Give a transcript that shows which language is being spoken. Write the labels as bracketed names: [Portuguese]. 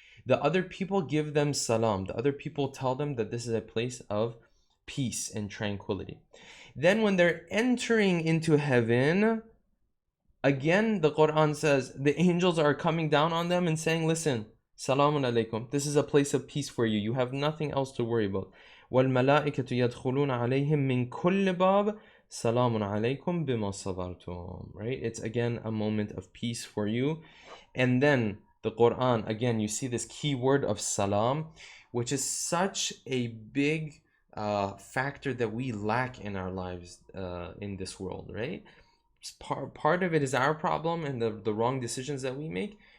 [English] The other people give them salam. The other people tell them that this is a place of peace and tranquility. Then when they're entering into heaven, again the Quran says the angels are coming down on them and saying, listen, salamun alaykum, this is a place of peace for you. You have nothing else to worry about. [Arabic] وَالْمَلَائِكَةُ يَدْخُلُونَ عَلَيْهِمْ مِنْ كُلِّ بَابٍ Salamun alaykum bima sabartum, right? [English] It's again a moment of peace for you. And then the Quran, again, you see this key word of salam, which is such a big factor that we lack in our lives in this world, right? Part of it is our problem and the wrong decisions that we make.